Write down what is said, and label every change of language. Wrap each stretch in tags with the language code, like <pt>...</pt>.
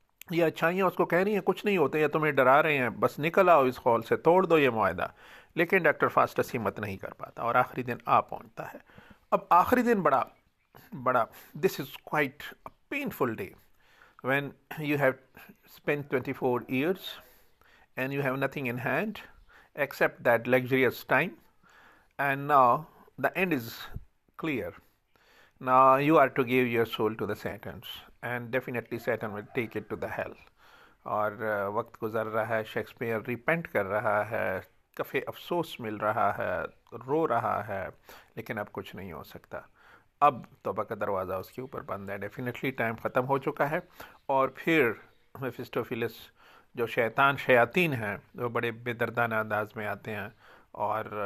<ur>یہ اچھائیاں اس کو کہہ رہی ہیں کچھ نہیں ہوتے، یا تمہیں ڈرا رہے ہیں، بس نکل آؤ اس خول سے، توڑ دو یہ معاہدہ، لیکن ڈاکٹر فاسٹس ہمت نہیں کر پاتا، اور آخری دن آ پہنچتا ہے۔ اب آخری دن بڑا</ur> <en>This is quite painful day when you have spent 24 years and you have nothing in hand except that luxurious time, and now the end is clear. Now you are to give your soul to the Saturn, and definitely Saturn will take it to the hell.</en> <ur>اور وقت گزر رہا ہے، Shakespeare repent کر رہا ہے، کفے افسوس مل رہا ہے، رو رہا ہے، لیکن اب کچھ نہیں ہو سکتا، اب توبہ کا دروازہ اس کے اوپر بند ہے، ڈیفینیٹلی ٹائم ختم ہو چکا ہے۔ اور پھر میفسٹوفیلس جو شیاطین ہیں وہ بڑے بے دردانہ انداز میں آتے ہیں، اور</ur>